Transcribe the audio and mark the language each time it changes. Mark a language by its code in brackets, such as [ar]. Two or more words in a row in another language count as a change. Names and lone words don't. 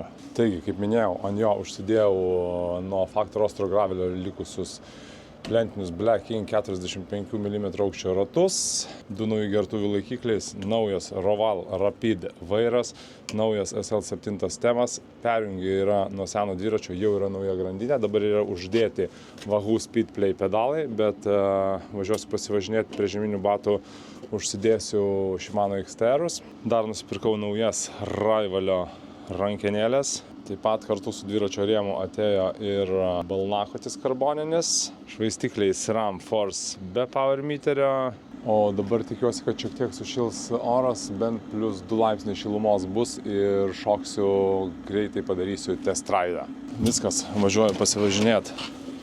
[lt] Taigi, kaip minėjau, ant jo užsidėjau nuo Factor Ostro Gravelio likusius lentinius Black King 45 mm aukščio ratus, 2 nauji gertuvių laikikliais, naujas Roval Rapid vairas, naujas SL7 stemas, perjungiai yra nuo seno dviračio, jau yra nauja grandinė, dabar yra uždėti Wahoo Speedplay pedalai, bet važiuosiu pasivažinėti prie žieminių batų, užsidėsiu Shimano XTR-us. Dar nusipirkau naujas Raivalio rankenėlės. Taip pat kartu su dviračio rėmu atėjo ir balnakotis karboninis, švaistikliai SRAM Force be [en] power meterio. [lt] O dabar tikiuosi, kad šiek tiek sušils oras, bent +2 laipsniai šilumos bus ir šoksiu, greitai padarysiu [en] test ride'ą. [lt] Viskas, važiuoju pasivažinėti.